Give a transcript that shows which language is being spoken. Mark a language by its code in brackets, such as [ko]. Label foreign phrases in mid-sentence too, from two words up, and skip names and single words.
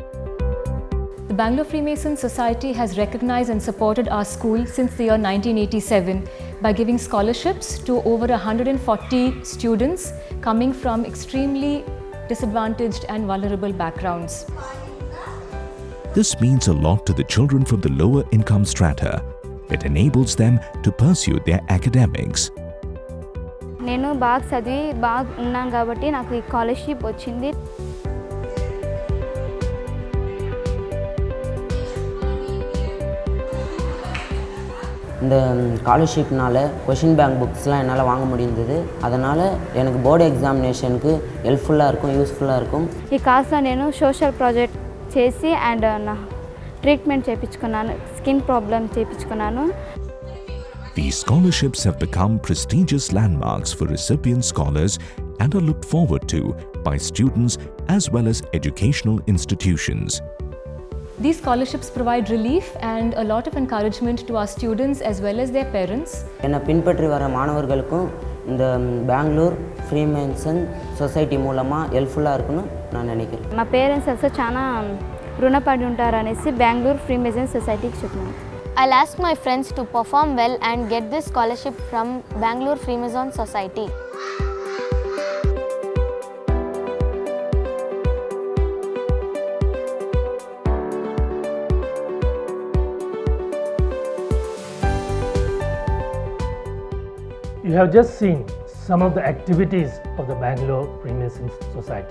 [en] The Bangalore Freemason Society has recognized and supported our school since the year 1987 by giving scholarships to over 140 students coming from extremely disadvantaged and vulnerable backgrounds. This means a lot to the children from the lower income strata. It enables them to pursue their academics. [te] నేను బాగా చదివి బాగా ఉన్నాను కాబట్టి నాకు ఈ స్కాలర్షిప్ వచ్చింది. [ta] இந்த ஸ்காலர்ஷிப்னால் [en] question bank [ta] புக்ஸ்லாம் என்னால் வாங்க முடிந்தது. அதனால் எனக்கு [en] board examination [ta] ஹெல்ப்ஃபுல்லாக இருக்கும், யூஸ்ஃபுல்லாக இருக்கும். [te] ఈ కాస్ట్లో నేను [en] social project [te] చేసి అండ్ నా ట్రీట్మెంట్ చేయించుకున్నాను, [en] skin problem [te] చేయించుకున్నాను. [en] These scholarships have become prestigious landmarks for recipient scholars and are looked forward to by students as well as educational institutions. These scholarships provide relief and a lot of encouragement to our students as well as their parents. [ta] என்னை பின்பற்றி வர மாணவர்களுக்கும் இந்த பெங்களூர் ஃப்ரீமேசன் சொசைటీ மூலமாக హెల్ప్ఫుల్గా இருக்குன்னு நான் நினைக்கிறேன். [te] మా పేరెంట్స్ అసలు చాలా రుణపడి ఉంటారనేసి బెంగళూరు ఫ్రీమేసన్ సొసైటీకి చెప్పాను. [en] I'll ask my friends to perform well and get this scholarship from Bangalore Freemason Society. You have just seen some of the activities of the Bangalore Freemason Society.